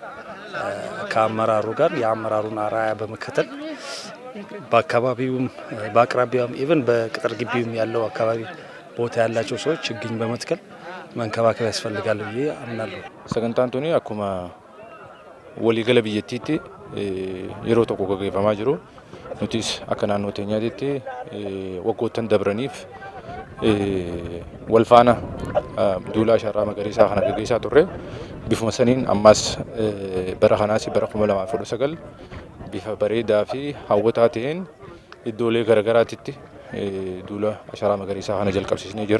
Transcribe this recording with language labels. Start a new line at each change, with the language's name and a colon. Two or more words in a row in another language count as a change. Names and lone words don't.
Amharic: ከአመራሩ ጋር የአመራሩን አራያ በመከተል በአካባቢውም በአቅራቢያውም ኢቭን በቅጥር ግቢውም ያለው አካባቢ ቦታ ያላቸው ሰዎች ችግኝ በመትከል መንከባከብ ያስፈልጋል ብዬ አምናለሁ። ሰገንታንቶኒ አኩማ ወሊገለ ብየቲቲ
Oromo: yeroo tokko gaggeeffamaa jiru nutis akka naannoo teenyaatti waggoottan dabraniif wal faana duula ashaaraa magariisaa kana gaggeessaa turre bifuma saniin ammas bara kanaas bara 2019 bifa bareedaa fi hawwataa ta'een iddoolee garagaraatti duula ashaaraa magariisaa kana jalqabsiisnee jirra.